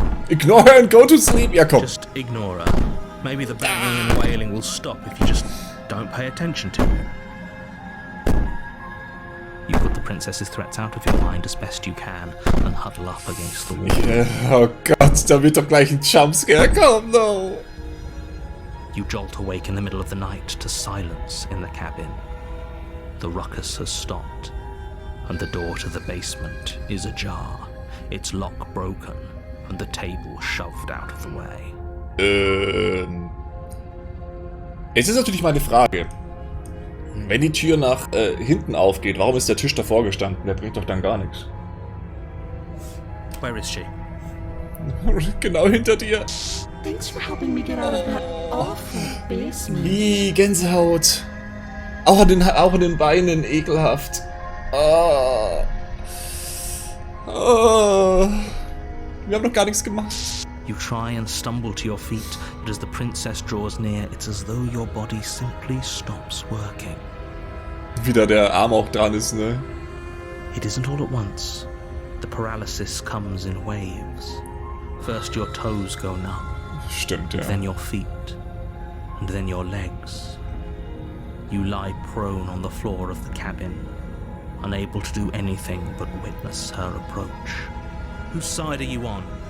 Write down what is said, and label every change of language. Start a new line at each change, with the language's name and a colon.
English: Ignore her and go to sleep.
German: Ja, komm.
English: Just ignore her. Maybe the banging and wailing will stop if you just don't pay attention to it. You put the princess's threats out of your mind as best you can and huddle up against the wall.
German: Oh Gott, da wird doch gleich ein Jumpscare kommen, no.
English: You jolt awake in the middle of the night to silence in the cabin. The ruckus has stopped, and the door to the basement is ajar, its lock broken, and the table shoved out of the way.
German: Jetzt ist natürlich meine Frage. Wenn die Tür nach hinten aufgeht, warum ist der Tisch davor gestanden? Der bringt doch dann gar nichts.
English: Where is she?
German: Genau hinter dir.
English: Thanks for helping me get out of that awful basement.
German: Wie Gänsehaut. Auch an den Beinen, ekelhaft. Oh. Oh. Wir haben noch gar nichts gemacht.
English: You try and stumble to your feet, but as the princess draws near, it's as though your body simply stops working.
German: Wieder der Arm auch dran ist, ne?
English: It isn't all at once. The paralysis comes in waves. First your toes go numb,
German: Stimmt, ja.
English: then your feet, and then your legs. You lie prone on the floor of the cabin, unable to do anything but witness her approach. Whose side are you on?